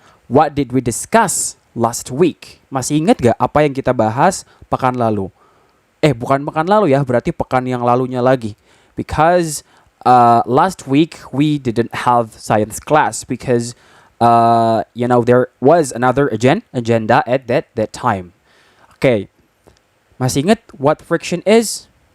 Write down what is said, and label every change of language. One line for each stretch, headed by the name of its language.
English: What did we discuss last week?
Indonesian: Masih ingat gak apa yang kita bahas pekan lalu? Bukan pekan lalu ya, berarti pekan yang lalunya lagi.
English: Because last week we didn't have science class because there was another agenda at that time. Okay.
Indonesian: Masih ingat
English: what friction is?